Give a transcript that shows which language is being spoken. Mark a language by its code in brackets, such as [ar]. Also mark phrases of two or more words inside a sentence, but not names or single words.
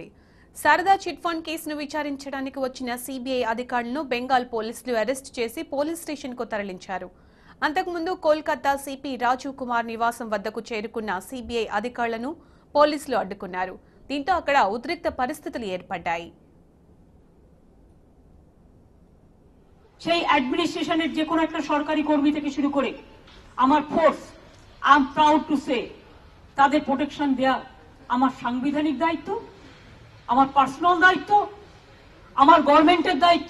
[te] శారదా చిట్ ఫండ్ కేసును విచారించడానికి వచ్చిన సీబీఐ అధికారులను బెంగాల్ పోలీసులు అరెస్ట్ చేసి పోలీస్ స్టేషన్కు తరలించారు. అంతకుముందు కోల్కతా సిపి రాజీవ్ కుమార్ నివాసం వద్దకు చేరుకున్న సీబీఐ అధికారులను పోలీసులు అడ్డుకున్నారు. దీంతో అక్కడ ఉద్రిక్త పరిస్థితులు ఏర్పడ్డాయి. [bn] সেই অ্যাডমিনিস্ট্রেশনের যে কোনো একটা সরকারি কর্মী থেকে শুরু করে আমার ফোর্স, [en] I am proud to say, [bn] তাদের প্রোটেকশন দেয়া আমার সাংবিধানিক দায়িত্ব, আমার পার্সোনাল দায়িত্ব, আমার গভর্নমেন্টের দায়িত্ব।